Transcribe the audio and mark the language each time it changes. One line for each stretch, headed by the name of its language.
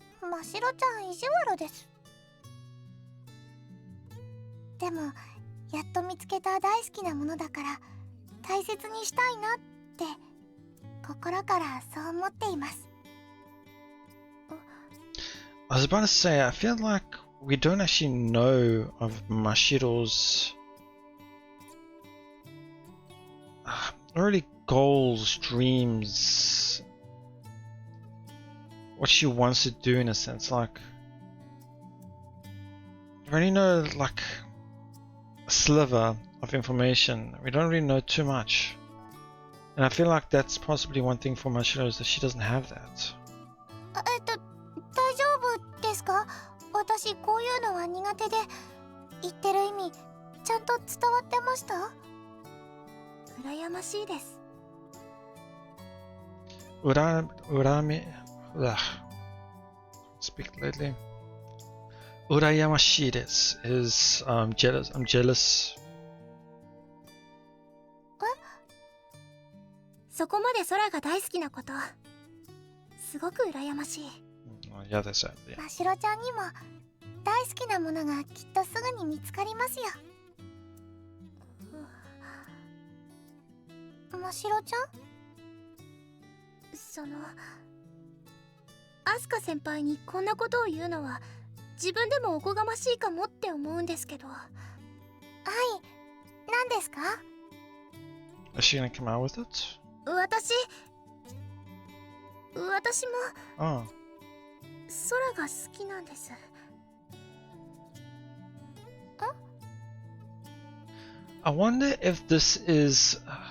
Japanese: ましろちゃん意地悪です。でもやっと見つけた大好きなものだから大切にしたいなって心からそう思っています。
English: I was about to say, I feel like we don't actually know of Mashiro's really goals, dreams, what she wants to do in a sense. Like, we only know like a sliver of information. We don't really know too much. And I feel like that's possibly one thing for Mashiro is that she doesn't have that.
Japanese: 大丈夫ですか？私こういうのは苦手で、言ってる意味ちゃんと伝わってました？羨ましいです。
English: Speak lately.
Japanese: Urayamashi desu
English: is jealous. I'm jealous.
Japanese: そこまで空が大好きなこと、すごく羨ましい。
English: Yeah, that's it. Yeah.
Japanese: ましろちゃんにも大好きなものがきっとすぐに見つかりますよ。ましろちゃん？アスカ先輩にこんなことを言うのは自分でもおこがましいかもって思うんですけど。はい、何ですか？
English: Is she gonna come out with it?
Japanese: 私も
English: Oh.
Japanese: 空が好きなんです。
English: I wonder if this is